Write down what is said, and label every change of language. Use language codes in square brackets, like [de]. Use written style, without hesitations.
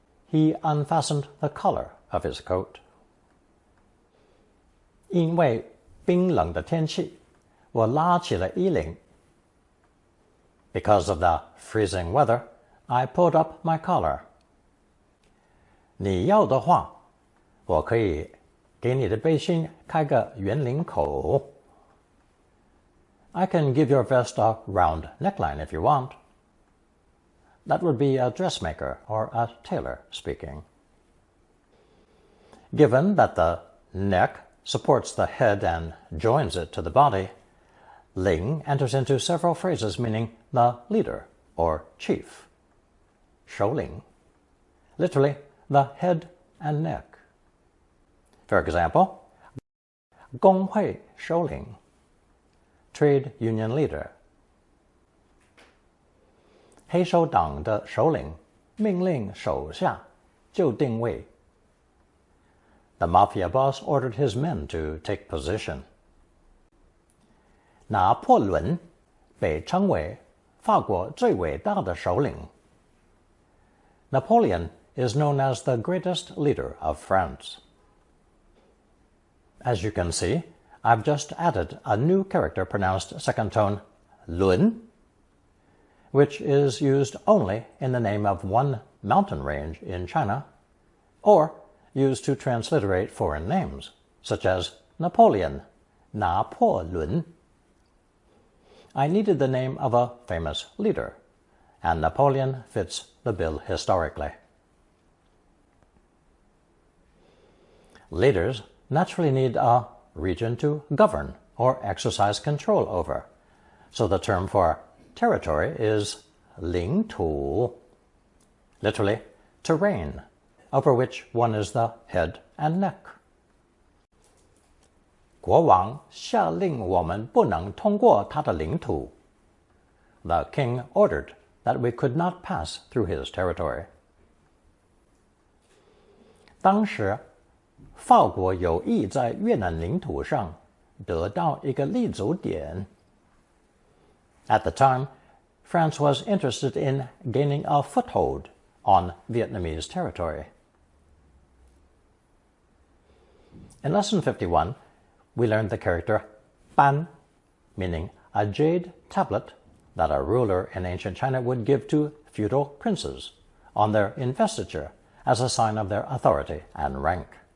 [en] He unfastened the collar of his coat. [zh] 因为冰冷的天气，我拉起了衣领. [en] Because of the freezing weather, I pulled up my collar. [zh] 你要的话，我可以给你的背心开个圆领口. [en] I can give your vest a round neckline if you want. That would be a dressmaker or a tailor speaking. Given that the neck supports the head and joins it to the body, Ling enters into several phrases meaning the leader or chief. 首领, literally the head and neck. For example, 工会首领, trade union leader. [zh] 黑手党的首领命令手下就定位. [en] The mafia boss ordered his men to take position. [zh] 拿破仑被称为法国最伟大的首领. [en] Napoleon is known as the greatest leader of France. As you can see, I've just added a new character pronounced second tone, 伦, which is used only in the name of one mountain range in China, or used to transliterate foreign names, such as Napoleon, 拿破仑. I needed the name of a famous leader, and Napoleon fits the bill historically. Leaders naturally need a region to govern or exercise control over, so the term for territory is 领土, literally terrain, over which one is the head and neck. [zh] 国王下令我们不能通过他的领土. [en] The king ordered that we could not pass through his territory. [zh] 当时法国有意在越南领土上得到一个立足点. [en] At the time, France was interested in gaining a foothold on Vietnamese territory. In Lesson 51, we learned the character ban, meaning a jade tablet that a ruler in ancient China would give to feudal princes on their investiture as a sign of their authority and rank.